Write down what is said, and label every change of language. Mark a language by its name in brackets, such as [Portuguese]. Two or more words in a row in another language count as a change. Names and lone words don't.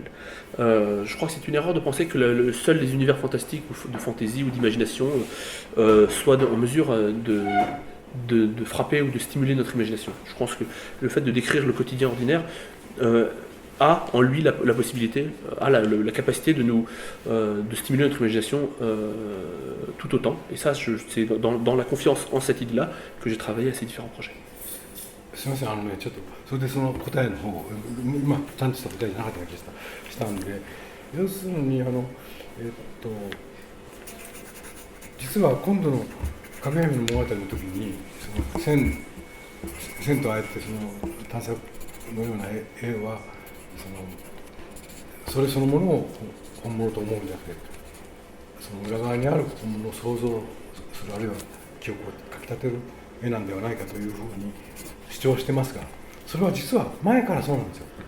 [French] Je crois que c'est une erreur de penser que seuls les univers fantastiques ou de fantaisie ou d'imagination soient en mesure de frapper ou de stimuler notre imagination. Je pense que le fait de décrire le quotidien ordinaire a en lui la possibilité, a la capacité de stimuler notre imagination tout autant. Et ça, c'est dans la confiance en cette idée-là que j'ai travaillé à ces différents projets. [Japanese] すみません、ちょっとそれでその答えの方を今ちゃんとした答えじゃなかった気がしたんで、要するに実は今度のかぐや姫の物語の時にその線とあえてその探索のような絵はそれそのものを本物と思うんじゃなくて、その裏側にある本物を想像するあるいは記憶をかきたてる絵なんではないかというふうに主張してますが、それは実は前からそうなんですよ。